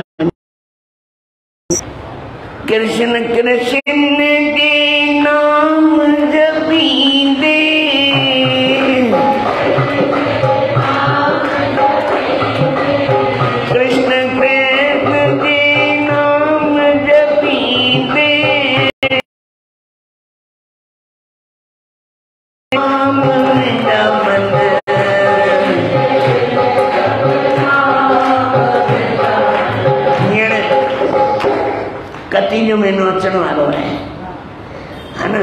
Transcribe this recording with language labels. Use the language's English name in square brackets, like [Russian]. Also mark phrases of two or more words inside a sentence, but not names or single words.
[Sindhi] कृष्ण कृष्ण के नाम जपींदे, कृष्ण कृष्ण के नाम जपींदे, नाम जपन कती जो महीनो अचण वारो है ना।